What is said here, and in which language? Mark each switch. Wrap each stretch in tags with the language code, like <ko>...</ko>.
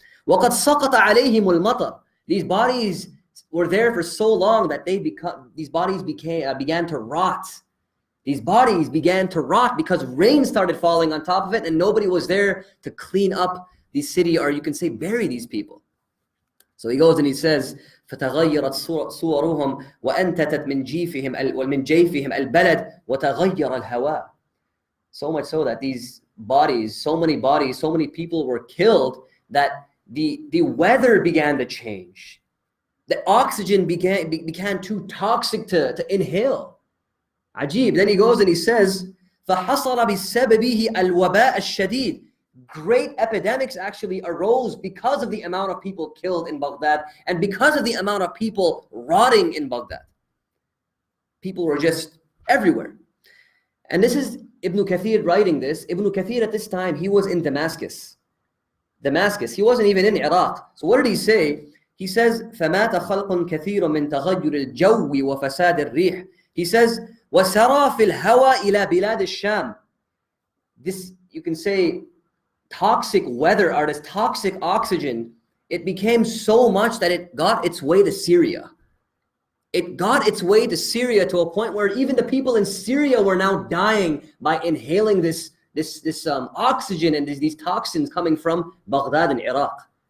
<ar>وَقَدْ سَقَطَ عَلَيْهِمُ الْمَطَرِ.</ar> <en>These bodies were there for so long that these bodies began to rot. These bodies began to rot because rain started falling on top of it and nobody was there to clean up the city, or you can say bury these people. So he goes and he says,</en> <ar>فَتَغَيَّرَتْ صُوَرُهُمْ وَأَنْتَتَتْ مِنْ جَيْفِهِمْ الْبَلَدِ وَتَغَيَّرَ الْهَوَاءِ.</ar> <en>So much so that these bodies, so many people were killed that the weather began to change. The oxygen became too toxic to inhale. Ajib. Then he goes and he says,</en> <ar>فَحَصَلَ بِسَبَبِهِ الْوَبَاءَ الشَّدِيدِ.</ar> <en>Great epidemics actually arose because of the amount of people killed in Baghdad and because of the amount of people rotting in Baghdad. People were just everywhere. And this is Ibn Kathir writing this. Ibn Kathir at this time, he was in Damascus. He wasn't even in Iraq. So what did he say? He says,</en> <ar>فَمَاتَ خَلْقٌ كَثِيرٌ مِنْ تَغَيُّرِ الْجَوِّ وَفَسَادِ الرِّيحِ.</ar> <en>He says,</en> <ar>وَسَرَى فِي الْهَوَى إِلَى بِلَادِ الشَّامِ.</ar> <en>This, you can say, toxic weather or this toxic oxygen, it became so much that it got its way to Syria. It got its way to Syria to a point where even the people in Syria were now dying by inhaling this oxygen and these toxins coming from Baghdad and Iraq.</en>